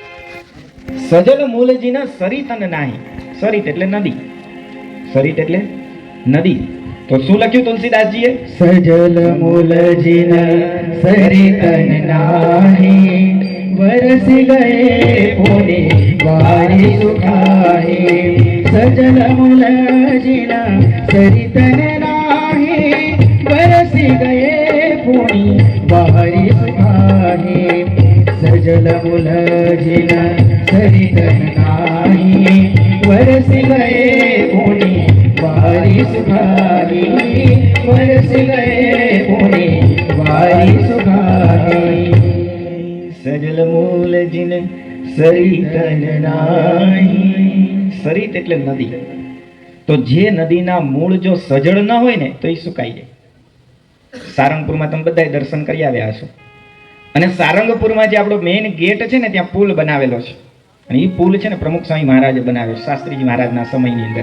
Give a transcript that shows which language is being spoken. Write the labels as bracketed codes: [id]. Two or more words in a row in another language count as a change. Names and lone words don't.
[awa] सजल मूल जिन सरितन नाहीं. [gu] સરિત એટલે નદી, સરિત એટલે નદી. તો શું લખ્યું તુલસીદાસજીએ? [awa] सजल मूल जिन सरितन नाहीं बरसि गए पुनि वारि सुखाहीं. सजल मूल जिना सरितन नाही, बरसी गए पुनी बाहरी सुखाही. सजल मूल जिना सरितन नाही, बरसी गए पुनी बाहरी सुखाही. बरसी गए पुनी बाहरी सुखाही. सजल मूल जिन सरितन नाहीं. [gu] સરિત એટલે નદી. તો જે નદીના મૂળ જો સજળ ન હોય ને તો એ સુકાઈ જાય. સારંગપુરમાં તમે બધા દર્શન કરી આવ્યા હશો, અને સારંગપુરમાં જે આપણો મેઇન ગેટ છે ને ત્યાં પુલ બનાવેલો છે, અને એ પુલ છે ને પ્રમુખ સ્વામી મહારાજે બનાવ્યો, શાસ્ત્રીજી મહારાજના સમયની અંદર.